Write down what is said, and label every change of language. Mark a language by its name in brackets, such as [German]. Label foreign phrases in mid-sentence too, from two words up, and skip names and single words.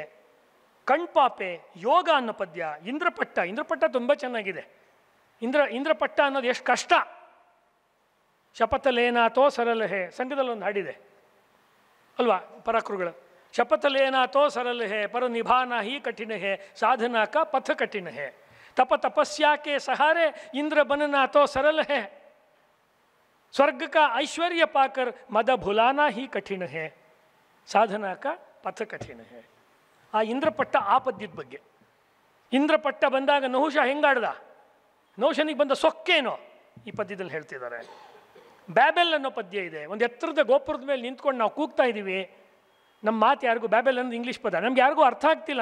[Kannada] ಕಣ್ಪಾಪೆ, ಯೋಗ ಅನ್ನೋ ಪದ್ಯ. ಇಂದ್ರಪಟ್ಟ, ಇಂದ್ರಪಟ್ಟ ತುಂಬ ಚೆನ್ನಾಗಿದೆ. ಇಂದ್ರಪಟ್ಟ ಅನ್ನೋದು ಎಷ್ಟು ಕಷ್ಟ. [Hindi] शपथ लेना तो सरल है, [Kannada] ಸಂಘದಲ್ಲಿ ಒಂದು ಹಾಡಿದೆ ಅಲ್ವಾ, ಪರಾಕ್ರುಗಳು. [Hindi] शपथ लेना तो सरल है, पर निभाना ही कठिन है, साधना का पथ कठिन है, ತಪಸ್या के सहारे इंद्र बनना तो सरल है, स्वर्ग का ऐश्वर्य पाकर मद भुलाना ही कठिन है, साधना का पथ कठिन है. [Kannada] ಆ ಇಂದ್ರಪಟ್ಟ ಆ ಪದ್ಯದ ಬಗ್ಗೆ. ಇಂದ್ರಪಟ್ಟ ಬಂದಾಗ ನಹುಷ ಹೆಂಗಾಡ್ದ, ನಹುಷನಿಗೆ ಬಂದ ಸೊಕ್ಕೇನೋ ಈ ಪದ್ಯದಲ್ಲಿ ಹೇಳ್ತಿದ್ದಾರೆ. ಬ್ಯಾಬೆಲ್ ಅನ್ನೋ ಪದ್ಯ ಇದೆ. ಒಂದು ಎತ್ತರದ ಗೋಪುರದ ಮೇಲೆ ನಿಂತ್ಕೊಂಡು ನಾವು ಕೂಗ್ತಾ ಇದ್ದೀವಿ. ನಮ್ಮ ಮಾತು ಯಾರಿಗೂ, ಬ್ಯಾಬೆಲ್ ಅನ್ನೋದು ಇಂಗ್ಲೀಷ್ ಪದ, ನಮ್ಗೆ ಯಾರಿಗೂ ಅರ್ಥ ಆಗ್ತಿಲ್ಲ.